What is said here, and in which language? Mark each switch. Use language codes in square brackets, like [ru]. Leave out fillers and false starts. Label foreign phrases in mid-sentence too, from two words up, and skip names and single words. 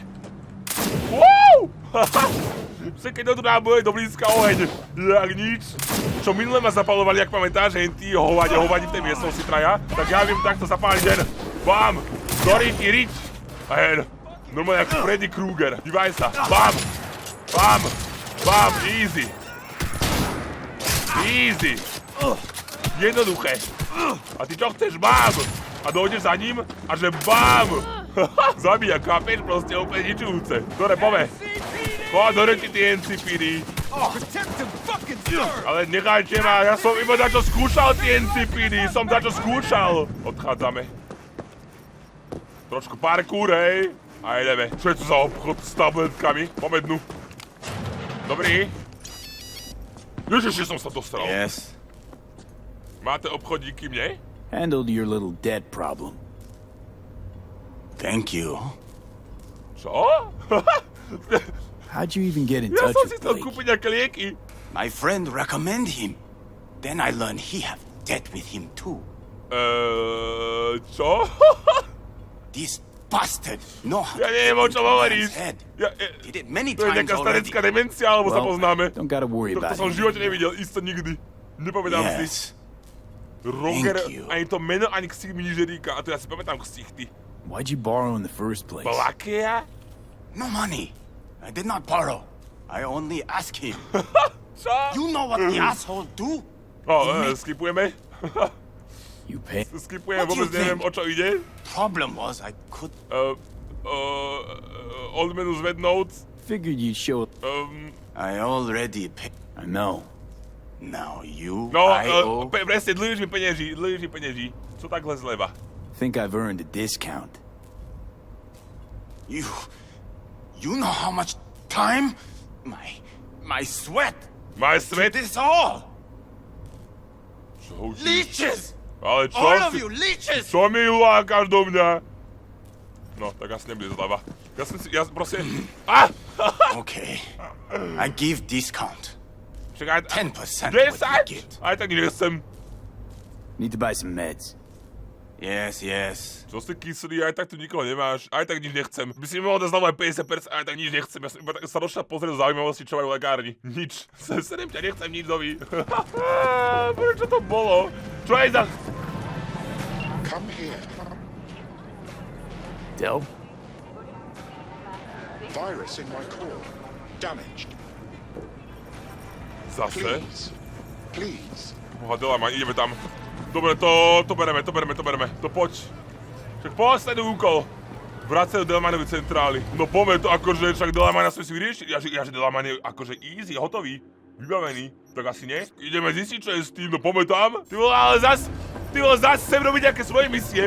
[en] Wow! [sk] Keď do náboje do blízka oheň. Jak nič. Čo minule ma zapalovali, ak pamätáš, tí hovadi v tej miestnosti traja, tak ja viem takto zapáliť hen. Bam! Dority Rich! A hen. Normálne ako Freddy Krueger. Dívaj sa. [en] Bam! Bam! Bam! Easy. Easy. [sk] Jednoduché. A ty čo chceš? Bám! A dojdeš za ním a že bám! Zabíja, kápeš? Proste úplne ničujúce. Dobre, pome. Choď do reti, ty NCPD. Ale nechajte ma, ja som iba dačo skúšal, ty NCPD. Som dačo skúšal. Odchádzame. Trošku parkour, hej. A ideme. Čo je to za obchod s tabletkami? Pome dnu. Dobrý. Ježiš, že som sa dostal. [en] Yes. [sk] Máte obchodíky mne? [en] Handled your little debt problem. Thank you. [sk] Čo? [en] How'd you even get in [sk] Ja [en] touch [sk] som si [en] with [sk] chcel [en] Blake? [sk] kúpiť nejaké lieky. [en] My friend recommended him. Then I learned he have debt with him too. [sk] Čo? [en] This bastard know how [sk] Ja [en] to [sk] neviem, o [en] get [sk] čom [en] into [sk] hovoríš. [en] man's head. [sk] Ja, [en] Did it many [sk] to je [en] times [sk] nejaká [en] already. [sk] starecká demencia, alebo sa poznáme. [en] Don't gotta worry [sk] To [en] about [sk] som v [en] it. [sk] živote nevidel, isto nikdy. Nepovedám si. [en] Yes. Roger, Thank you. [sk] ani to meno, ani ksich mi nič neríka. A to ja si pamätám ksich, ty. [en] Why'd you borrow in the first place? [sk] Blakia? [en] No money. I did not borrow. I only asked him. [sk] Čo? [en] You know what the asshole do? [sk] Skipujeme. [en] You pay. [sk] Skipujem, vôbec neviem, o čo ide. [en] Problem was I could. [sk] Odmenu zvednúť. [en] Figured you'd show. I already paid. I know. Now you. [sk] No, [en] I owe. [sk] presne, dlíš mi penieží. [cs] Co takhle zleva? [en] Think I've earned a discount. You know how much time, my sweat. My sweat? This all. [sk] Čo? [en] Leeches. [sk] Ale čo [en] All of [sk] si... [en] you leeches. [sk] Čo mi ulákaš do mňa? No, tak asi nebude zleva. Ja proste... [en] Okay. I give discount. [sk] Čakaj, [en] 10% [sk] 10? [en] what you get. [sk] Aj tak nechcem. [en] Need to buy some meds. Yes. [sk] Čo si kyslý, aj tak tu nikoho nemáš, aj tak nič nechcem. By si mi mohol dať zľavu aj 50%, aj tak nič nechcem. Ja som iba tak sa došiel pozrieť do zaujímavosti, čo majú v lekárni. Nič. Serem ťa, nechcem nič nový. Čo to bolo? Čo je za... [en] Come here. Del? Virus in my core. Damaged. [sk] Zase? [en] Please. [sk] Boha, ma, ideme tam. Dobre, to bereme. To poď. Však posledný úkol. Vracajú Delamanovej centrály. No poďme to akože, však Delamana sme si vyriešili. Ja že Delaman je akože easy, hotový, vybavený. Tak asi nie. Ideme zistiť, čo je s tým, no poďme tam. Ty vole, ale zas sem robiť nejaké svoje misie.